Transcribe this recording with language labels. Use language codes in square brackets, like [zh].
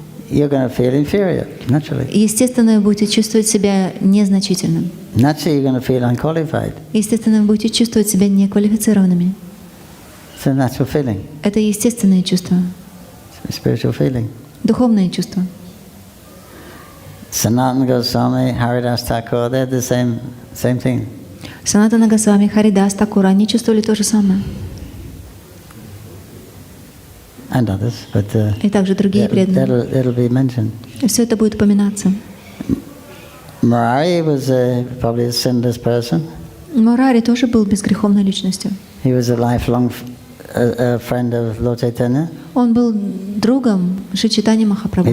[en] you're going to feel inferior, naturally. [ru] Естественно, вы будете чувствовать себя незначительным. [en] Naturally, you're going to feel unqualified. [ru] Естественно, вы будете чувствовать себя неквалифицированными. [en] It's a natural feeling, [ru] Это естественные чувства, [en] a spiritual feeling. [ru] духовные чувства. [en] Sanatana Goswami, Haridas Thakur, they're the same thing. [ru] Санатана Госвами, Харидас Такур, они чувствовали то же самое. [en] And others, but [ru] И также другие преданные. [en] that'll be mentioned. [ru] И все это будет упоминаться. [en] Murari was probably a sinless person. [ru] Мурари тоже был безгреховной личностью. [en] He was a lifelong friend of Lord Chaitanya. [ru] Он был другом Шри Чайтаньи Махапрабху,